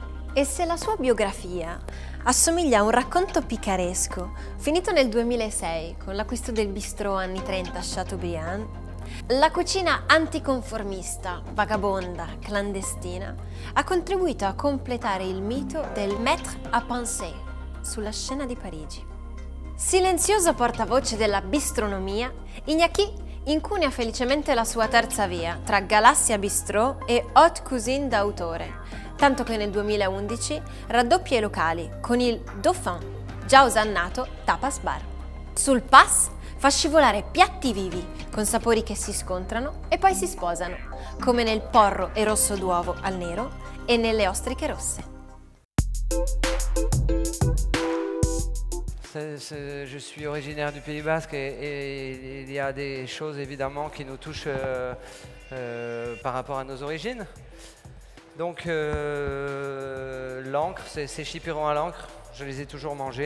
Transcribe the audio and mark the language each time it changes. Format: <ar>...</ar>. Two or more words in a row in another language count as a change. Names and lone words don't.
<it>E se la sua biografia assomiglia a un racconto picaresco finito nel 2006 con l'acquisto del bistrò anni 30 a Chateaubriand, la cucina anticonformista, vagabonda, clandestina ha contribuito a completare il mito del</it> <fr>maître à penser</fr> <it>sulla scena di Parigi. Silenzioso portavoce della bistronomia, Iñaki incunea felicemente la sua terza via tra Galassia Bistrò e</it> <fr>Haute Cuisine</fr> <it>d'autore, tanto che nel 2011 raddoppia i locali con il Dauphin, già osannato Tapas Bar. Sul Pas fa scivolare piatti vivi con sapori che si scontrano e poi si sposano, come nel porro e rosso d'uovo al nero e nelle ostriche rosse.</it> <fr>Je suis originaire du Pays Basque et il y a des choses évidemment qui nous touchent par rapport à nos origines. Donc l'encre, ces chipirons à l'encre, je les ai toujours mangés.</fr>